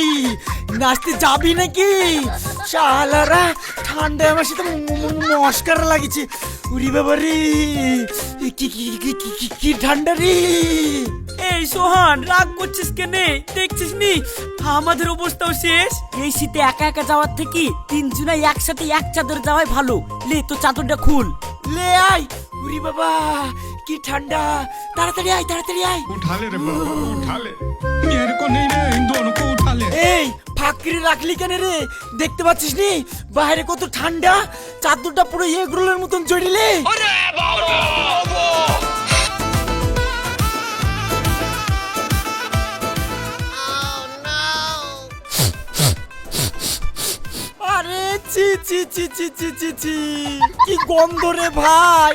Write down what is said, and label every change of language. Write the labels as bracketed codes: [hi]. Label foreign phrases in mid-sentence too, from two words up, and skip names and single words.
[bn] নাচতে যাবি নাকি? শালারা ঠান্ডায় আমার সাথে মস্কার লাগিছে। উরি বাবা রে, কি ঠান্ডা রে! এই সোহান, রাগ করছিস কেনে? দেখছিস নি আমাদের অবস্থাও শেষ। এই শীতে একা একা যাওয়ার থেকে 3 জনাই একসাথে এক চাদর যাওয়াই ভালো। লে তো চাদরটা খুল। লে আয়। উরি বাবা কি ঠান্ডা, তাড়াতাড়ি আয়, তাড়াতাড়ি আয়। [hi] उठा ले रे बाबा, उठा ले। मेरे को नहीं रे, इन दोनों को उठा ले। [bn] এই ফাঁকরি রাখলি কেন রে? দেখতে পাচ্ছিস নি বাইরে কত ঠান্ডা? চাদরটা পুরো এগ রোলের মতন জড়িলে। আরে বাবা! আরে ছি ছি ছি ছি ছি ছি ছি, কি গন্ধ রে ভাই!